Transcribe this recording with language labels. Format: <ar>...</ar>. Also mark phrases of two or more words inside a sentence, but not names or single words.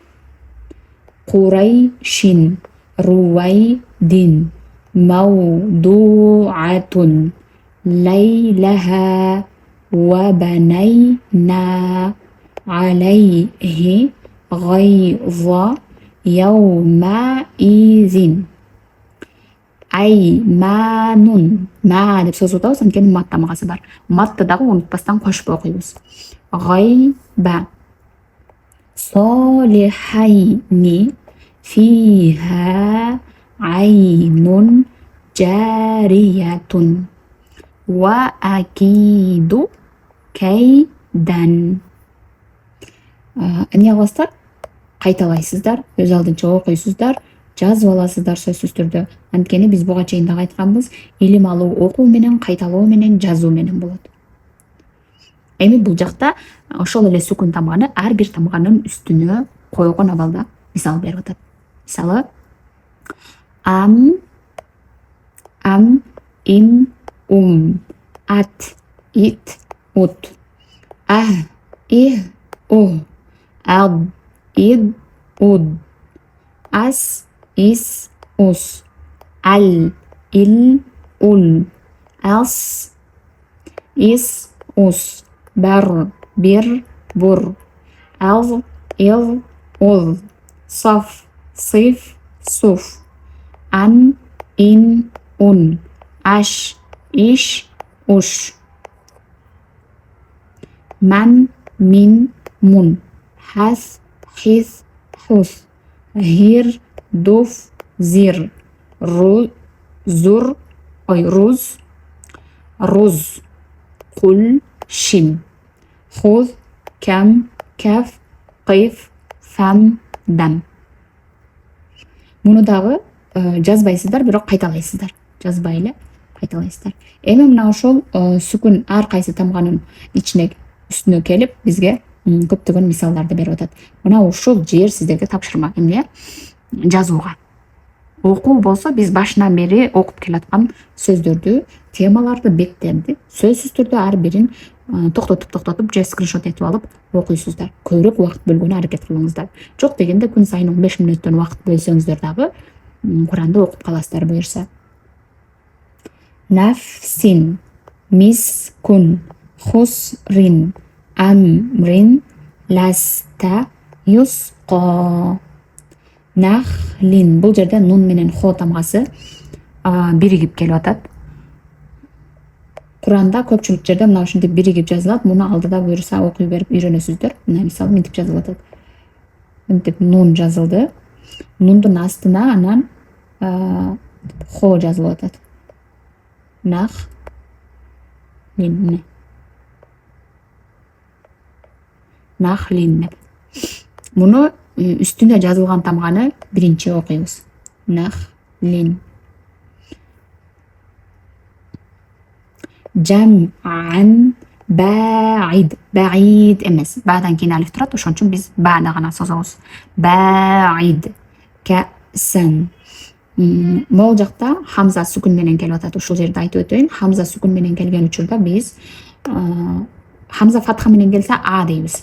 <ar>قريش, رويد, موضوعة, ليلها, وبنينا عليه غيظ يومئذ. Айманун.</ar> <ky>Ма деп сөз отабыз, анткени мат тамгасы бар. Матты дагы унутпастан кошуп окуйбуз.</ky> <ar>غيبة صالحين. فيها عين جارية وأكيد كيدا.</ar> <ky>Эмне кыласыздар? Кайталайсыздар, өз алдынча окуйсуздар, жазып аласыздар сөзсүз түрдө. Анткени биз буга чейин дагы айтканбыз, илим алуу окуу менен, кайталоо менен, жазуу менен болот. Эми бул жакта ошол эле сүкүн тамганы ар бир тамганын үстүнө койгон абалда мисал берип атат. Мисалы ам, им, ат, ит, ут, и, у, ад, ид, уд, ас, ис, ус, ал, ил, ул, ас, ис, ус, бар, бир, бур, ал, ил, уз, саф, сыф, суф, ан, ин, ун, аш, иш, уш, ман, мин, мун, хас, хис, хус, гир, дуф, зир, руз, кул, шин, хуз, кам, каф, кыйф, фам, дам. Муну дагы жазбайсыздар, бирок кайталайсыздар. Жазбай эле кайталайсыздар. Эми мына ошол сүкүн ар кайсы тамганын үстүнө келип бизге көптөгөн мисалдарды берип атат. Мына ушул жер сиздерге тапшырма. Эмне? Жазууга. Окуу болсо биз башынан бери окуп келаткан сөздөрдү, темаларды, беттерди сөзсүз түрдө ар бирин токтотуп же скриншот этип алып окуйсуздар. Көбүрөөк убакыт бөлгөнү аракет кылыңыздар. Жок дегенде күн сайын 15 мүнөттөн убакыт бөлсөңүздөр дагы Куранды окуп каласыздар буюрса.</ky> <ar>نفس مسكن خسر أمر لست يسكو. Нахлин.</ar> <ky>Бул жерде нун менен хо тамгасы биригип келип атат. Куранда көпчүлүк жерде мына ушинтип биригип жазылат. Муну алдыда буюрса окуй берип үйрөнөсүздөр. Мына мисалы мынтип жазылып атат. Мынтип нун жазылды. Нундун астына анан хо жазылып атат.</ky> <ar>Нахлин. Нахлин.</ar> <ky>Муну үстүнө жазылган тамганы биринчи окуйбуз.</ky> <ar>Нахлин. جمعا بعيد.</ar> <ky>Баид эмес. Бадан кийин алиф турат, ошон үчүн биз баны гана созобуз.</ky> <ar>بعيد حسن.</ar> <ky>Могул жакта хамза сүкүн менен келип атат. Ушул жерде айтып өтөйүн. Хамза сүкүн менен келген учурда биз Хамза фатха менен келсе а дейбиз.</ky>